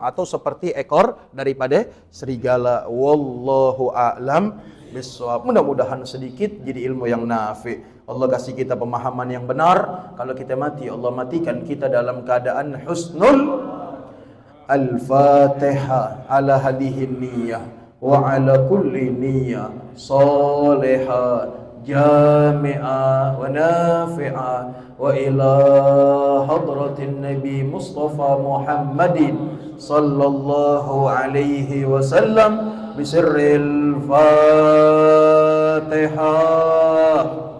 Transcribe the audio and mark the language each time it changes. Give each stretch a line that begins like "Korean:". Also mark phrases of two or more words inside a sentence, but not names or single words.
Indonesian: Atau seperti ekor daripada serigala.
Arabic: والله أعلم بالصواب.
Indonesian: Mudah-mudahan sedikit jadi ilmu yang nafi'. Allah kasih kita pemahaman yang benar. Kalau kita mati, Allah matikan kita dalam keadaan husnul.
Arabic: الفاتحة على هذه النية وعلى كل نية صالحة جامعة ونافعة وإلى حضرة النبي مصطفى محمد صلى الله عليه وسلم بسر الفاتحة.